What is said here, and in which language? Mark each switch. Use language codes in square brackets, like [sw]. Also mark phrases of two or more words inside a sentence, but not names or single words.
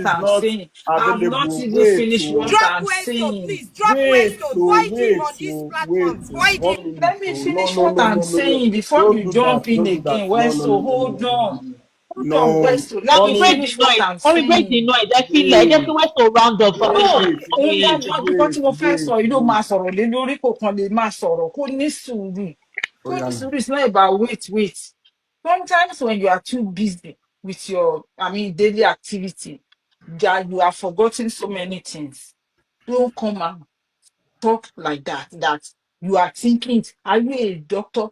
[en] is I'm not saying. I've not available. even Wait, finished what oh, Drop I'm Westo, saying. please. Drop Westo. Void him wait, on this oh, wait, platform. oh, Void him. 1 minute, Let me oh, no, finish no, what no, I'm no, no, no, saying before don't you do that, jump in don't do that, again. no, Well, no, so no, no, hold on. Hold on, no, Westo. Let me Mommy, break mommy, the finish what noise. I'm Mommy, break the saying. noise. [yo] Ẹ fi ilẹ̀, ẹ jẹ́ [en] wait, kí West to round up for No, mommy. wait, [yo] òun bá [en] Mommy, [yo] mọ John. nǹkan tí mo fẹ́ sọ yìí ló [en] wait, [yo] máa sọ̀rọ̀ lé lórí kò kàn lè máa sọ̀rọ̀ kó ní sùúrù. [en] oh, yeah, no. It's not about wait. Sometimes when you are too busy with your, daily activity, that you are forgetting so many things. Don't come and talk like that. That you are thinking, are you a doctor?